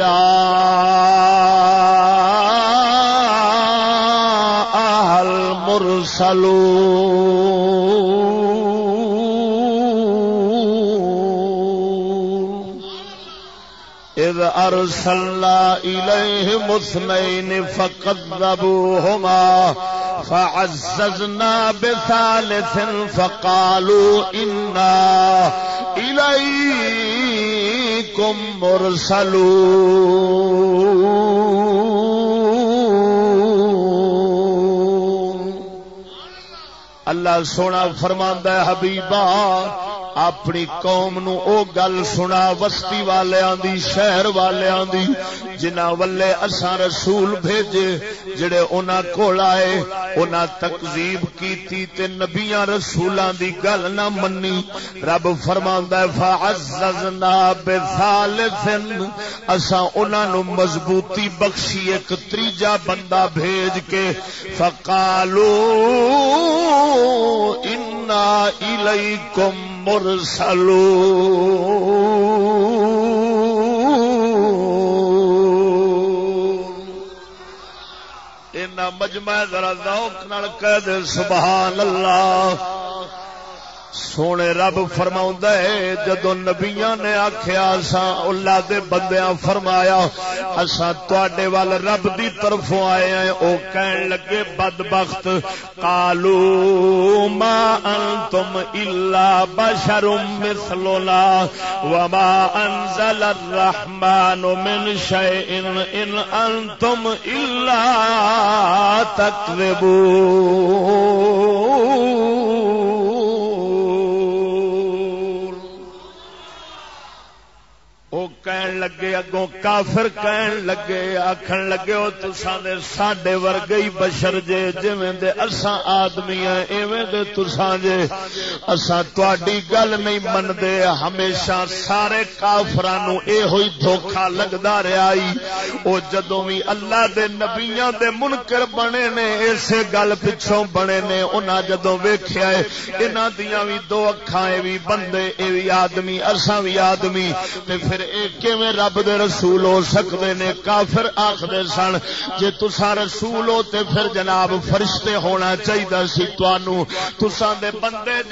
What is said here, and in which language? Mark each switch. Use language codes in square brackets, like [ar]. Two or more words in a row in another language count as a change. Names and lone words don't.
[ar] جَاءَهَا الْمُرْسَلُونَ اِذْ أَرْسَلْنَا إِلَيْهِمُ اثْنَيْنِ فَكَذَّبُوهُمَا فَعَزَّزْنَا بِثَالِثٍ فَقَالُوا إِنَّا إِلَيْكُمْ [pa] مُرْسَلُونَ اللہ سونا فرماندا ہے حبیبا اپنی قوم نو او گل سنا وسطی والیاں دی شہر والیاں دی جنہاں ولے اساں رسول بھیجے جڑے انہاں کول آئے انہاں تکذیب کیتی تے نبیاں رسولاں دی گل نہ منی رب فرماندا ہے [ar] فعززنا بثالث [pa] اساں انہاں نو مضبوطی بخشی ایک تیجا بندہ بھیج کے [ar] فقالوا انا الیکم مرسلون [pa] انہاں مجمع ذرا ذوق نال کہہ دے [ar] سبحان اللہ [pa] سونے رب فرماؤندا ہے جدوں نبیاں نے آکھیا اساں اللہ دے بندیاں فرمایا اساں تواڈے ول رب دی طرفوں آئے ہیں او کہن لگے بدبخت [ar] قالوا ما انتم الا بشر مثلنا وما انزل الرحمن من شيء ان انتم الا تكذبون [pa] کہن لگے اگوں کافر کہن لگے آکھن لگے او تساں دے ساڈے ورگے ہی بشر جے جویں دے اساں آدمی ہیں ایویں دے تساں جے اساں تہاڈی گل نہیں مندے ہمیشہ سارے کافراں نو ایہو ہی دھوکا لگدا رہیا ای او جدوں وی اللہ دے نبیاں دے منکر بنے نے اسے گل پچھوں بنے نے انہاں جدوں ویکھیا اے انہاں دیاں وی دو اکھاں اے وی بندے اے وی آدمی اساں وی آدمی تے پھر کیویں رب دے رسول ہو سکدے نے کافر آکھدے سن جے تساں رسول ہو تے پھر جناب فرشتے ہونا چاہیدا سی تانوں تساں دے بندے جے